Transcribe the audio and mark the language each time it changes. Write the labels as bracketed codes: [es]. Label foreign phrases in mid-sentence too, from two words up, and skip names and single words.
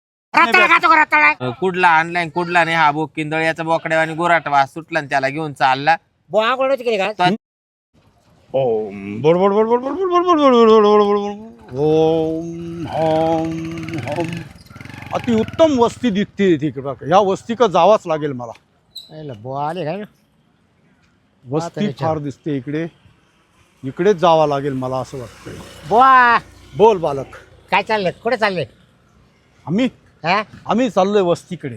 [mr] कुठला आणलाय कुठला नाही. हा बोक किंदळ याचा बोकड्या आणि गोराट वास सुटला आणि त्याला घेऊन चालला. ओम बोल बोल बोल बोल बोल बोल बोल बोल बोल बोल बोल बोल बोल ओम हम हम. अति उत्तम वस्ती दिसते तिकडे. या वस्ती का जावाच लागेल मला. आले काय वस्ती फार दिसते इकडे. इकडेच जावं लागेल मला असं वाटतंय. बुवा बोल बालक. काय चाललंय कुठे चालले आम्ही चाललोय वस्तीकडे.